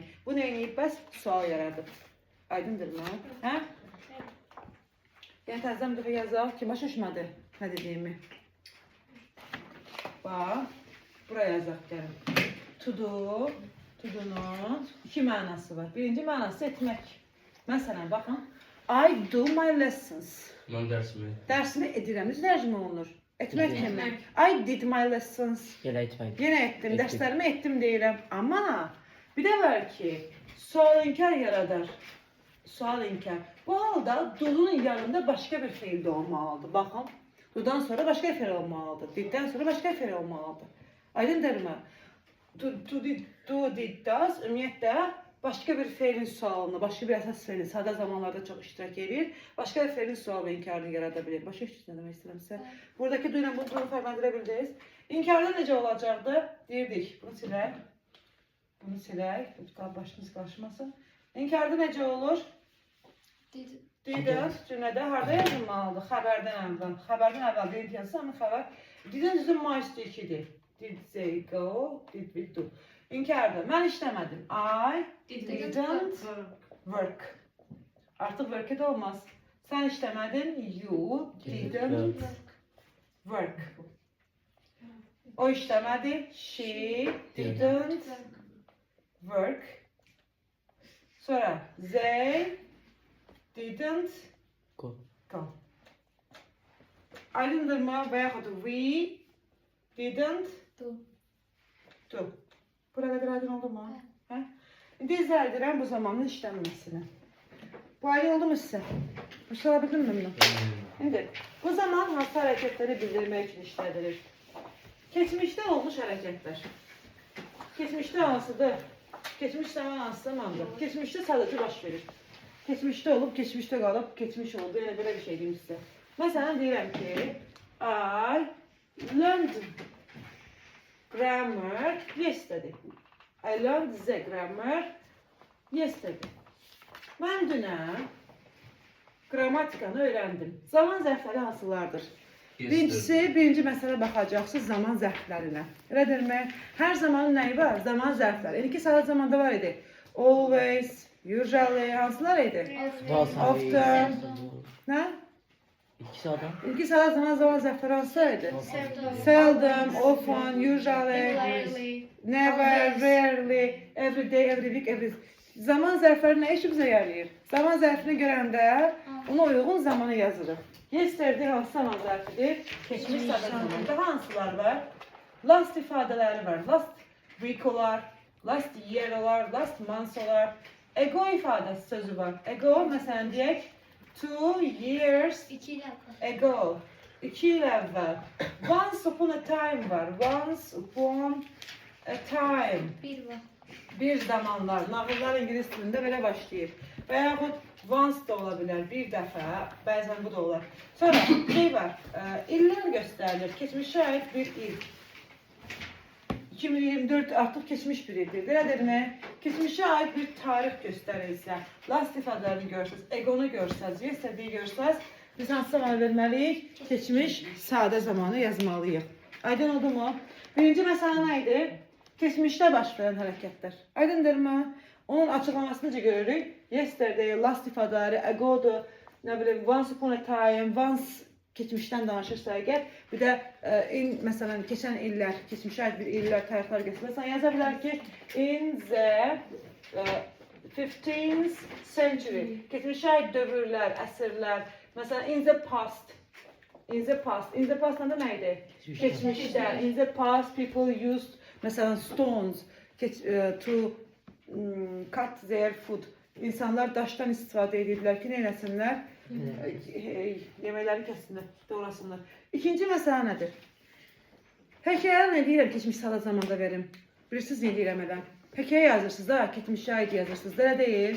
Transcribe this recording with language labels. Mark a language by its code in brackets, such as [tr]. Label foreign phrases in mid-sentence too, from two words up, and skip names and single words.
[az] Bu nə edib bəs? Sual yaradır. Aydındır mı? Hə? Yəni təzədən bir dəfə yazaq ki, başa düşmədi nə dediyimi. Bax, buraya yazaq gəlin. Tudu, tudunun iki mənası var. Birinci mənası etmək. Məsələn, baxın. [en] I do my lessons. [az] Mən dərsimi. Dərsimi edirəm. Necə tərcümə olunur? Etmək kimi. [en] I did my lessons. [az] Yenə etməydi. Yenə etdim. Etdim. Dərslərimi etdim deyirəm. Amma bir də var ki, sual inkar yaradar. Sual inkar. Bu halda do'nun yanında başqa bir feil də olmalıdır. Baxın. Do'dan sonra başqa feil olmalıdır. Diddən sonra başqa feil olmalıdır. Aydındırmı? Do, did, does ümumiyyətlə başqa bir feilin sualını, başqa bir əsas feilin sadə zamanlarda çox iştirak edir. Başqa bir feilin sual və inkarını yarada bilir. Başa düşdünüz nə demək istəyirəmsə? Buradakı do ilə bunu fərqləndirə bildiniz. İnkarda necə olacaqdı? Deyirdik. Bunu silək. Bunu silək. Başınız qarışmasın. İnkarda necə olur? Didn't cümlədə harda yazılmalıdır? Xəbərdən əvvəl. Xəbərdən əvvəl didn't yazsa, amma xəbər didn't üzüm maçda 2-dir. [en] Did they go? Did we do? [az] İnkarda. Mən işləmədim. [en] I didn't work. [az] Artıq work da olmaz. Sən işləmədin. [en] You didn't work. [az] O işləmədi. [en] She didn't work. Sonra they didn't Go. go. [az] Aydındırmı və yaxud [en] we didn't do. [az] Bura qədər aydın oldu mu? Hə? İndi izah edirəm bu zamanın işlənməsini. Bu aydın oldu mu sizə? Başa bildim mi bunu? İndi bu zaman hansı hərəkətləri bildirmək üçün işlədilir? Keçmişdə olmuş hərəkətlər. Keçmişdə hansıdır? Keçmiş zaman hansı zamandır? Keçmişdə sadəcə baş verir. Keçmişdə olub, keçmişdə qalıb, keçmiş oldu. Yəni belə bir şey deyim sizə. Məsələn deyirəm ki, [en] I learned grammar yesterday. I learned the grammar yesterday. [az] Mən dünən qrammatikanı öyrəndim. Zaman zərfləri hansılardır? Birincisi, birinci məsələ baxacaqsınız zaman zərflərinə. Elədirmi? Hər zamanın nəyi var? Zaman zərfləri. İlki sadə zamanda var idi. [en] Always, usually, [az] hansılar idi? Often. Nə? İkisi adam. İlki sadə zaman zərfləri hansılar idi? [en] Seldom, often, usually, never, rarely, every day, every week, every... [az] Zaman zərfləri nə işimizə yarayır? Zaman zərfini görəndə ona uyğun zamanı yazırıq. Yesterday hansı zaman zərfidir? Keçmiş sadə zamanda hansılar var? Last ifadələri var. [en] Last week [az] olar, [en] last year [az] olar, [en] last month [az] olar. Ago ifadəsi sözü var. [en] Ago, [az] məsələn deyək, [en] 2 years ago. [az] 2 il əvvəl. [en] Once upon a time [az] var. [en] Once upon a time. [az] Bir zamanlar. Nağıllar ingilis dilində belə başlayır. Və yaxud once da ola bilər. Bir dəfə. Bəzən bu da olar. Sonra şey var. İllər göstərilir. Keçmişə aid bir il. 2024 artıq keçmiş bir ildir. Elədirmi? Keçmişə aid bir tarix göstərirsə, last ifadelərini görsəz, egonu görsəz, yesterday görsəz, biz hansı zamanı verməliyik? Keçmiş sadə zamanı yazmalıyıq. Aydın oldu mu? Birinci məsələ nə idi? Keçmişdə baş verən hərəkətlər. Aydındırmı? Onun açıqlamasını necə görürük? Yesterday, last ifadeləri, ago'dur, nə bilim, [en] once upon a time, [az] once keçmişdən danışırsa əgər, bir də məsələn, keçən illər, keçmişə aid bir illər, tarixlər göstərsən, yaza bilər ki, [en] in the 15th century, [az] keçmişə aid dövrlər, əsrlər, məsələn, [en] in the past, in the past [az] nə deməkdir? Keçmişdə, [en] in the past people used, məsələn, stones to cut their food. [az] İnsanlar daşdan istifadə ediblər ki, nə eləsinlər? Yeməkləri kəssinlər, doğrasınlar. İkinci məsələ nədir? Hekayə nə deyirəm, keçmiş sadə zamanda verim. Bilirsiniz nə deyirəm elə? Hekayə yazırsınız da, keçmişə aid yazırsınız. Elə deyil.